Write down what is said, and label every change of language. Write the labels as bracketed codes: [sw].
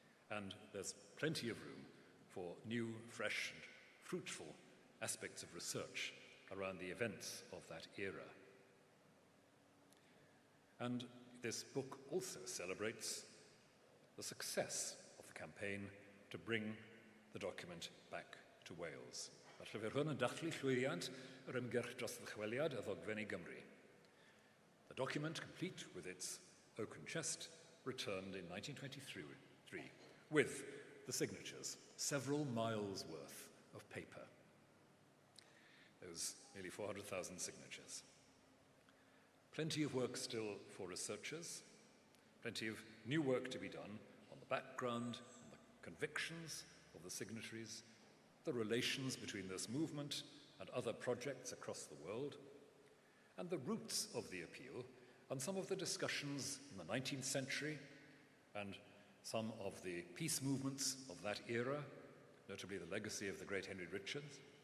[en] And there's plenty of room for new, fresh, and fruitful aspects of research around the events of that era. And this book also celebrates the success of the campaign to bring the document back to Wales. [cy] Mae'r llyfr hwn yn dathlu llwyddiant yr ymgyrch dros ddychweliad y ddogfen i Gymru. [en] The document, complete with its oaken chest, returned in 1923 with the signatures, several miles worth of paper. Those nearly 400,000 signatures. Plenty of work still for researchers, plenty of new work to be done on the background, on the convictions of the signatories, the relations between this movement and other projects across the world, and the roots of the appeal, and some of the discussions in the 19th century and some of the peace movements of that era, notably the legacy of the great Henry Richards,